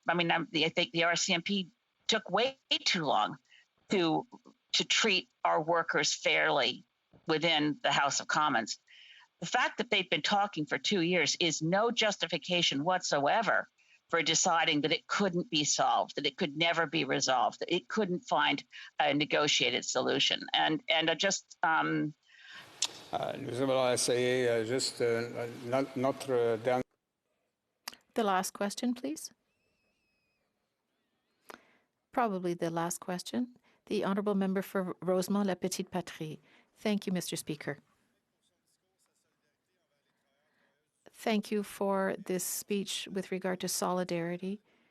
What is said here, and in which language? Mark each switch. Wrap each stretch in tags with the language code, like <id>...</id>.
<en>I think the RCMP took way too long to treat our workers fairly within the House of Commons. The fact that they've been talking for 2 years is no justification whatsoever for deciding that it couldn't be solved, that it could never be resolved, that it couldn't find a negotiated solution. And I just...</en> <fr>Nous allons essayer juste notre dernier.</fr> <en>The last question, please. Probably the last question. The Honourable Member for Rosemont-La Petite Patrie. Thank you, Mr. Speaker. Thank you for this speech with regard to solidarity.</en>